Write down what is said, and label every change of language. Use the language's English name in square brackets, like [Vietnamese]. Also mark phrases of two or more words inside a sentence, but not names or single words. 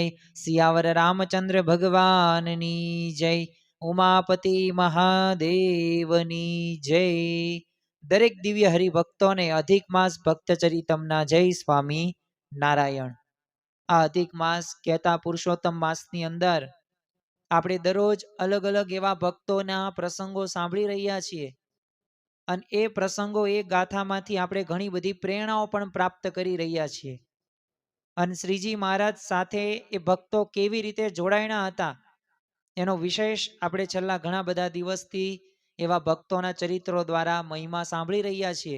[Gujarati] સિયાવર રામચંદ્ર ભગવાનની જય। ઉમાપતિ મહાદેવની જય। દરેક દિવ્ય હરિભક્તો ને અધિક માસ ભક્ત ચરિતમના જય સ્વામી નારાયણ। આ અધિક માસ કહેતા પુરુષોત્તમ માસની અંદર આપણે દરરોજ અલગ અલગ એવા ભક્તોના પ્રસંગો સાંભળી રહ્યા છીએ અને એ પ્રસંગો એ ગાથામાંથી આપણે ઘણી બધી પ્રેરણાઓ પણ પ્રાપ્ત કરી રહ્યા છીએ અને શ્રીજી મહારાજ સાથે એ ભક્તો કેવી રીતે જોડાયેલા હતા એનો વિશેષ આપણે છેલ્લા ઘણા બધા દિવસથી એવા ભક્તોના ચરિત્રો દ્વારા મહિમા સાંભળી રહ્યા છીએ।